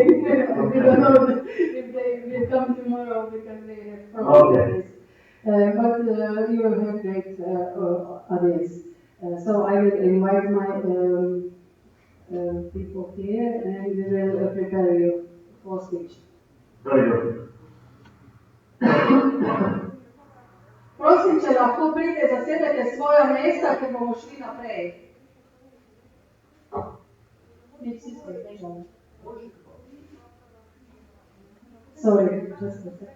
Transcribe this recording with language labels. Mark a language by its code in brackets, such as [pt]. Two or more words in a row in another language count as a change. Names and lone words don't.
[en] We don't know if they will come tomorrow because they have problems. But you will have great audience. So I will invite my people here and we will prepare you for speech. Very good. [sl] Prosim, če lahko pridete, zasedete svoja mesta, ker bomo šli naprej. [en] Sorry, just a second.